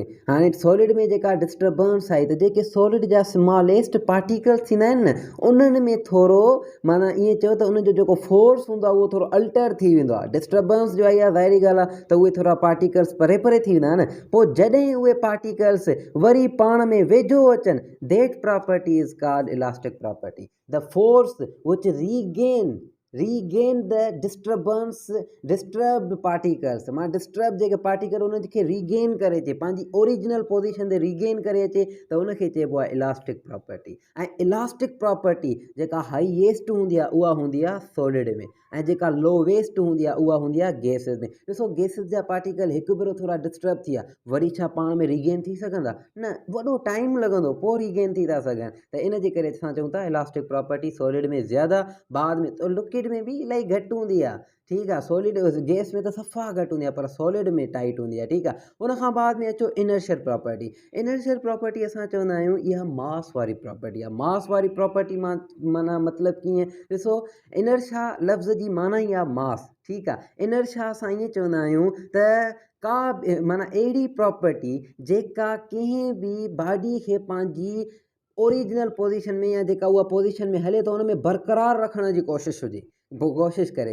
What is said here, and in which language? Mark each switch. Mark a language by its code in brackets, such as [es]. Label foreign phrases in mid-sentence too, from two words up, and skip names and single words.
[sd] हाणे सॉलिड में जेका डिस्टर्बेंस आई, त जेके सॉलिड जा [en] smallest particles [sd] थींदा आहिनि न, उन्हनि में थोरो, माना ईअं चयो त उनजो जेको फोर्स हूंदो आहे उहो थोरो अल्टर थी वेंदो आहे। डिस्टर्बेंस जो आई आहे, ज़ाहिरी ॻाल्हि आहे त उहे थोरा पार्टिकल्स परे थी वेंदा न। पोइ जॾहिं उहे पार्टिकल्स वरी पाण में वेझो अचनि, [en] that property is called elastic property. the force which regain the disturbed particles, [sd] मां डिस्टर्ब जेके पार्टिकल उनखे रीगेन करे अचे, पंहिंजी [en] original position [sd] ते रीगेन करे अचे, त उनखे चइबो आहे [en] elastic property. [sd] ऐं [en] elastic property [sd] जेका हाईएस्ट हूंदी आहे उहा हूंदी आहे सॉलिड में, ऐं जेका लोवेस्ट हूंदी आहे उहा हूंदी आहे गैसिस में। ॾिसो, गैसिस जा पार्टिकल हिकु भेरो थोरा डिस्टर्ब थी विया, वरी छा पाण में रीगेन थी सघंदा? न, वॾो टाइम लॻंदो, पोइ रीगेन थी था सघनि। त इन जे करे असां चऊं था [en] elastic property [sd] सॉलिड में ज़्यादा, बाद में तो लिक्विड में बि इलाही घटि हूंदी आहे, ठीकु आहे। [en] solid gas [sd] में त सफ़ा घटि हूंदी आहे, पर सॉलिड में टाइट हूंदी आहे, ठीकु आहे। उन खां बाद में अचो [en] inertial property. inertial property [sd] असां चवंदा आहियूं इहा मास वारी प्रॉपर्टी आहे। मास वारी प्रॉपर्टी माना मतिलबु कीअं? ॾिसो, इनर्शिया लफ़्ज़ जी माना ई आहे मास, ठीकु आहे। इनर्शिया असां ईअं चवंदा आहियूं त का माना अहिड़ी प्रॉपर्टी जेका कंहिं बि बॉडी खे पंहिंजी [en] original position [sd] में, या जेका उहा पोजीशन में हले तो उन में बरक़रार रखण जी कोशिशि हुजे, कोशिशि करे।